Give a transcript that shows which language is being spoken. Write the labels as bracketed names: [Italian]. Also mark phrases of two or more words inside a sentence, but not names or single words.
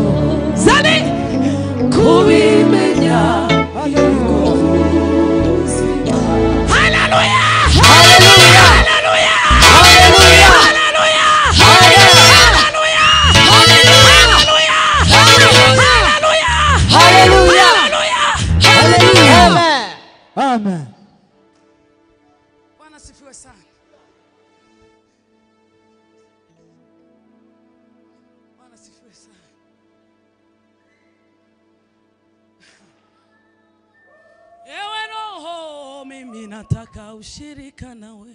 [Kinyarwanda] Zane kubimenya nibwo buzima. [Swahili] Haleluya, haleluya, haleluya, haleluya, haleluya, haleluya, haleluya. Amen. Bwana sifiwe sana. Bwana sifiwe sana. Ewe Roho, mimi nataka ushirika nawe.